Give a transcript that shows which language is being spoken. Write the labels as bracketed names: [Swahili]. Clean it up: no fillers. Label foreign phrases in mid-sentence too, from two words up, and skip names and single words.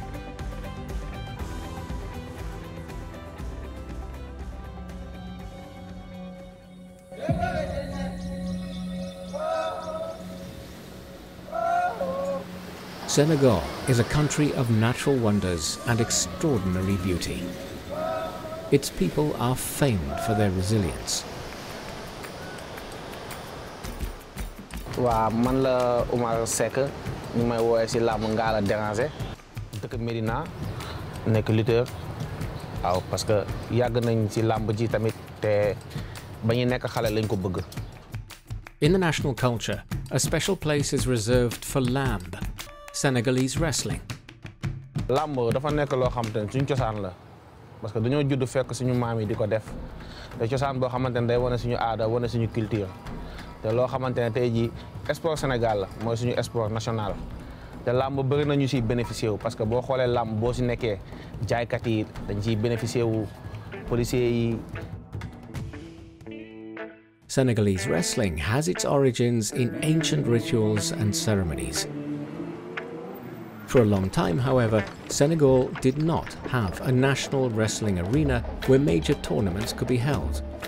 [English] Senegal is a country of natural wonders and extraordinary beauty. Its people are famed for their resilience. [Wolof] Man la Oumar Seck ñu may woowee si làmb Ngalla Déranger dëkk Médina nekk lutteur waaw [French] parce que [Wolof] yàgg nañ si làmb ji tamit te ba ñu nekk xale lañ ko bëgg. [English] In the national culture, a special place is reserved for lamb, Senegalese wrestling. [Wolof] Làmb dafa nekk loo xamante ne suñu cosaan la [French] parce que [Wolof] dañoo judd fekk suñu maam yi di ko def te cosaan boo xamante ne day wane suñu aada wane suñu culture te loo xamante ne tey jii sport Sénégal la mooy suñu [French] sport national [Wolof] te làmb bëri na ñu siy bénéficié wu [French] parce que [Wolof] boo xoolee làmb boo si nekkee jaaykat yi dañ siy bénéficié wu policiers yi. [English] Senegalese wrestling has its origins in ancient rituals and ceremonies. For a long time, however, Senegal did not have a national wrestling arena where major tournaments could be held.